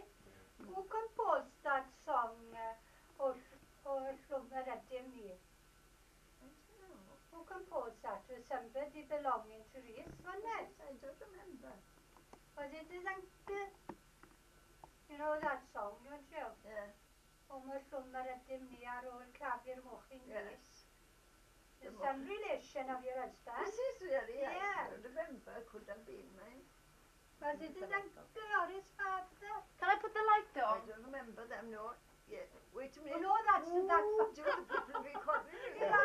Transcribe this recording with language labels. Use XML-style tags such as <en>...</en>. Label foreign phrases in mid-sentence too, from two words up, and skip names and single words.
<en>Who composed that song, O Llwmer Ydym Ni? Who composed that? Was somebody belonging to Reese, wasn't it? I don't remember. Was it his uncle? You know that song, don't you? Yeah.</en> <cy>O mae Llwmer Ydym Ni ar ôl clafu'r mochyn ni.</cy> <en>Yes. There's some relation of your husband. This is really, Yeah. I don't remember, could have been mine. Was it his uncle or his father? Can I put the light I on? don't remember them, no. Yeah. Wait a Oh, minute. no, that's that. Do the people recording it?</en>